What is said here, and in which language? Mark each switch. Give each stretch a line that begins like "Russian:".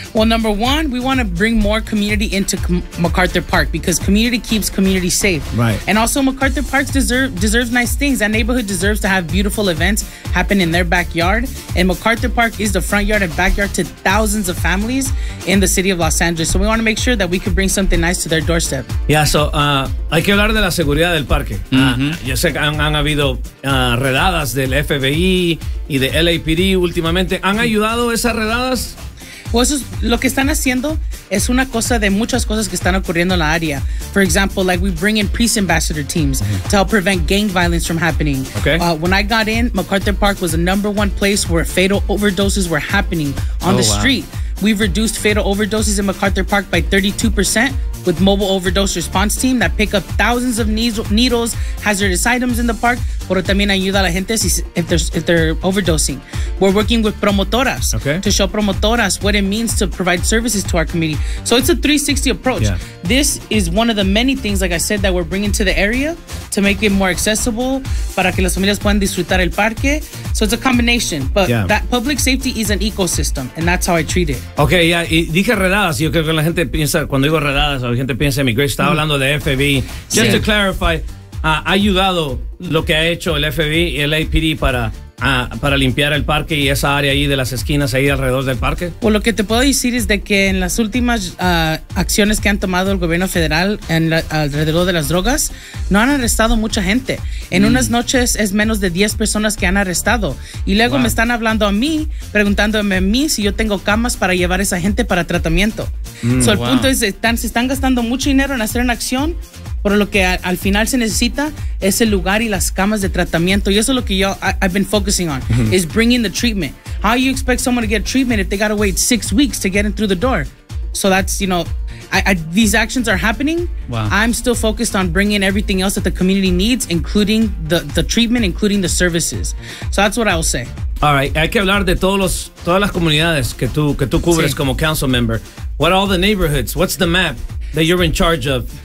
English: Well, number one, we want to bring more community into MacArthur Park because community keeps community safe. Right. And also, MacArthur Park deserves nice things. That neighborhood deserves to have beautiful events happen in their backyard. And MacArthur Park is the front yard and backyard to thousands of families in the city of Los Angeles. So we want to make sure that we could bring something nice to their doorstep. Yeah, so
Spanish: hay que hablar de la seguridad del parque. Mm-hmm. Yo sé que han habido redadas del FBI y de LAPD últimamente. ¿Han ayudado esas redadas? Pues eso es lo que están haciendo. Es una cosa de muchas cosas que están ocurriendo en la área.
English: For example, like we bring in peace ambassador teams to help prevent gang violence from happening. Okay. When I got in, MacArthur Park was the number one place where fatal overdoses were happening on the street. Wow. We've reduced fatal overdoses in MacArthur Park by 32% with mobile overdose response team that pick up thousands of needles, hazardous items in the park,
Spanish: pero también ayuda a la gente
English: if they're overdosing. We're working with promotoras to show promotoras what it means to provide services to our community. So it's a 360 approach. Yeah. This is one of the many things, like I said, that we're bringing to the area to make it more accessible
Spanish: para que las familias puedan disfrutar el parque.
English: So it's a combination, but that public safety is an ecosystem, and that's how I treat it. Okay, yeah,
Spanish: y dije redadas. Yo creo que la gente piensa, cuando digo redadas, la gente piensa en mi Grace. Estaba hablando de FBI.
English: Just to clarify,
Spanish: ha ayudado lo que ha hecho el FBI y el APD para limpiar el parque y esa área ahí de las esquinas ahí alrededor del parque? Pues lo que te puedo decir es de que en las últimas acciones que han tomado el gobierno federal alrededor de las drogas, no han arrestado mucha gente. En unas noches es menos de 10 personas que han arrestado. Y luego me están hablando a mí, preguntándome a mí si yo tengo camas para llevar a esa gente para tratamiento. So el punto es, se están gastando mucho dinero en hacer una acción, pero lo que al final se necesita es el lugar y las camas de tratamiento. Y eso es lo que yo,
English: I've been focusing on, is bringing the treatment. How do you expect someone to get treatment if they gotta wait 6 weeks to get in through the door? So that's, you know, these actions are happening. Wow. I'm still focused on bringing everything else that the community needs, including the treatment, including the services. So that's what I'll say. All right,
Spanish: hay que hablar de todas las comunidades que tú cubres como
English: council member. What are all the neighborhoods? What's the map that you're in charge of?